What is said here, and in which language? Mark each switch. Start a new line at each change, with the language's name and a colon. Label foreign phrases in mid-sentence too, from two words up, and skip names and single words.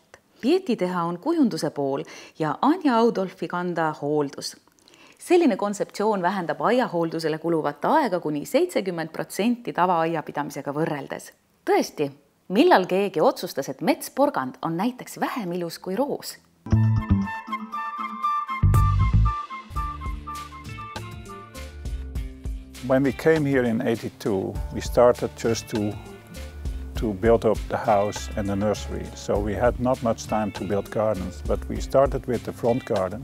Estonian: Pieti teha on kujunduse pool ja Anja Oudolfi kanda hooldus. Selline kontseptsioon vähendab aiahooldusele kuluvat aega kuni 70% tavaaiapidamisega võrreldes. Tõesti, millal keegi otsustas, et metsporgand on näiteks vähem ilus kui roos?
English: When we came here in 82, we started just to build up the house and the nursery. So we had not much time to build gardens, but we started with the front garden.